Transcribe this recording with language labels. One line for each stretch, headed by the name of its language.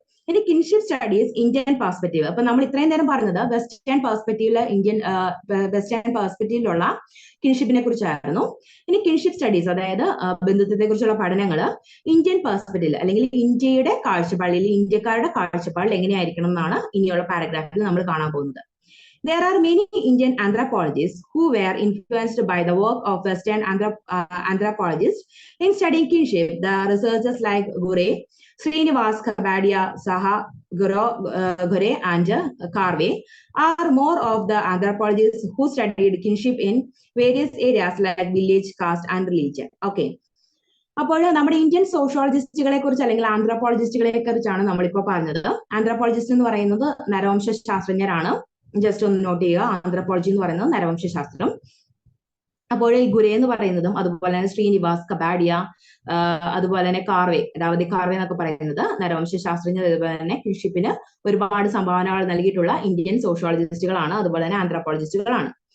Malayalam: ഇനി kinship studies Indian perspective. അപ്പൊ നമ്മൾ ഇത്രയും നേരം പറഞ്ഞത് വെസ്റ്റേൺ പെർസ്പെക്റ്റീവിലുള്ള കിൻഷിപ്പിനെ കുറിച്ചായിരുന്നു. ഇനി കിൻഷിപ്പ് സ്റ്റഡീസ്, അതായത് ബന്ധുത്വത്തെ കുറിച്ചുള്ള പഠനങ്ങൾ ഇന്ത്യൻ പെർസ്പെക്റ്റീവിൽ അല്ലെങ്കിൽ ഇന്ത്യയുടെ കാഴ്ചപ്പാടിൽ, ഇന്ത്യക്കാരുടെ കാഴ്ചപ്പാടിൽ എങ്ങനെയായിരിക്കണം എന്നാണ് ഇനിയുള്ള പാരഗ്രാഫിൽ നമ്മൾ കാണാൻ പോകുന്നത്.
English: There are many Indian anthropologists who were influenced by the work of Western anthropologists in studying kinship. The researchers like Ghore, Srinivas Kapadia, Saha, Ghore and Karve are more of the anthropologists who studied kinship in various areas like village, caste and religion. Okay.
Malayalam: അപ്പോൾ നമ്മുടെ Indian സോഷ്യോളജിസ്റ്റുകളെ കുറിച്ച് അല്ലെങ്കിൽ ആന്ത്രോപോളജിസ്റ്റുകളെ കുറിച്ചാണ് നമ്മളിപ്പോൾ പറഞ്ഞത്. Anthropologist എന്ന് പറയുന്നത് നരവംശ ശാസ്ത്രജ്ഞരാണ്. Just ഒന്ന് നോട്ട് ചെയ്യുക, ആന്ത്രോപോളജി എന്ന് പറയുന്നത് നരവംശാസ്ത്രം. അപ്പോൾ ഈ ഗുരെ എന്ന് പറയുന്നതും അതുപോലെ തന്നെ ശ്രീനിവാസ് കപാഡിയ, അതുപോലെ തന്നെ കാർവെ, രാവതി കാർവെ എന്നൊക്കെ പറയുന്നത് നരവംശ ശാസ്ത്രജ്ഞർ, അതുപോലെ തന്നെ കിൻഷിപ്പിന് ഒരുപാട് സംഭാവനകൾ നൽകിയിട്ടുള്ള ഇന്ത്യൻ സോഷ്യോളജിസ്റ്റുകളാണ്, അതുപോലെ തന്നെ ആന്ത്രോപോളജിസ്റ്റുകളാണ്.